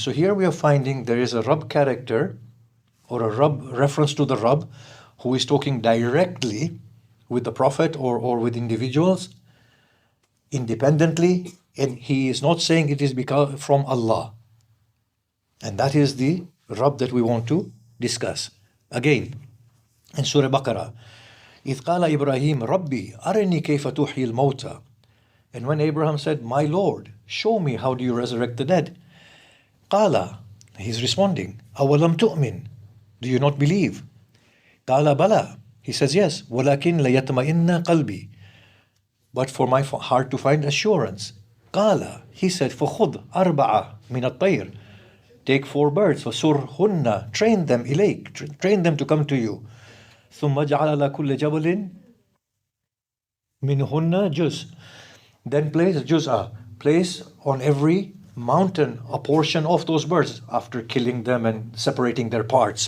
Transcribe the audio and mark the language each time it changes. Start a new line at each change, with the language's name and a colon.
English: So here we are finding there is a Rabb character, or a Rabb reference to the Rabb, who is talking directly with the Prophet or with individuals, independently, and he is not saying it is because from Allah. And that is the Rabb that we want to discuss. Again, in Surah Baqarah,
Arabic: إِذْ قَالَ إِبْرَاهِيمُ رَبِّي أَرِنِي كَيْفَ تُحْيِي الْمَوْتَى.
English: And when Abraham said, my Lord, show me how do you resurrect the dead.
Arabic: قَالَ,
English: he's responding,
Arabic: أَوَلَمْ تُؤْمِنْ.
English: Do you not believe?
Arabic: قَالَ بَلَى.
English: He says, yes,
Arabic: وَلَكِنْ لَيَطْمَئِنَّ قَلْبِي.
English: But for my heart to find assurance.
Arabic: قَالَ,
English: he said,
Arabic: فَخُذْ أَرْبَعَ مِنَ الطَّيْرِ.
English: Take 4 birds,
Arabic: فَسُرْهُنَّ.
English: Train them,
Arabic: إِلَيْكَ.
English: Train them to come to you.
Arabic: ثُمَّ جَعَلَ عَلَى كُلِّ جَبَلٍ مِنْهُنَّ جُزْء.
English: Then place on every mountain a portion of those birds after killing them and separating their parts.